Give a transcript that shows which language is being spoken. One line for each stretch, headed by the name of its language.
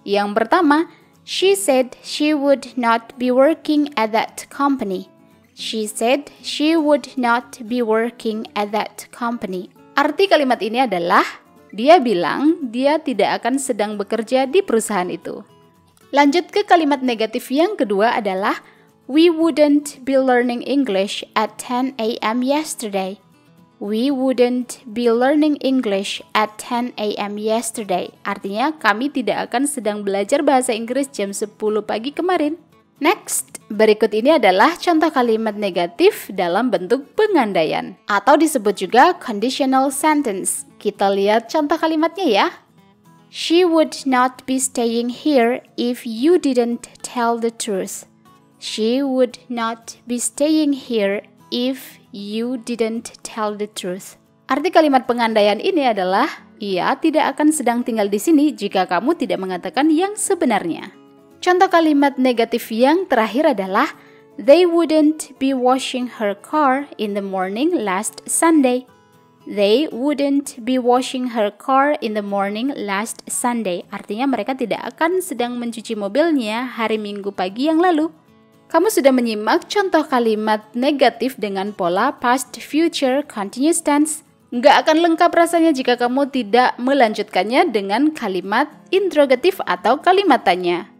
Indonesian: Yang pertama,
English: she said she would not be working at that company. She said she would not be working at that company.
Indonesian: Arti kalimat ini adalah dia bilang dia tidak akan sedang bekerja di perusahaan itu. Lanjut ke kalimat negatif yang kedua adalah
English: we wouldn't be learning English at 10 a.m. yesterday. We wouldn't be learning English at 10 a.m. yesterday.
Indonesian: Artinya kami tidak akan sedang belajar bahasa Inggris jam 10 pagi kemarin. Next, berikut ini adalah contoh kalimat negatif dalam bentuk pengandaian atau disebut juga conditional sentence. Kita lihat contoh kalimatnya ya.
English: She would not be staying here if you didn't tell the truth. She would not be staying here if you didn't tell the truth.
Indonesian: Arti kalimat pengandaian ini adalah ia tidak akan sedang tinggal di sini jika kamu tidak mengatakan yang sebenarnya. Contoh kalimat negatif yang terakhir adalah
English: they wouldn't be washing her car in the morning last Sunday. They wouldn't be washing her car in the morning last Sunday.
Indonesian: Artinya mereka tidak akan sedang mencuci mobilnya hari Minggu pagi yang lalu. Kamu sudah menyimak contoh kalimat negatif dengan pola past, future, continuous tense. Nggak akan lengkap rasanya jika kamu tidak melanjutkannya dengan kalimat interrogatif atau kalimat tanya.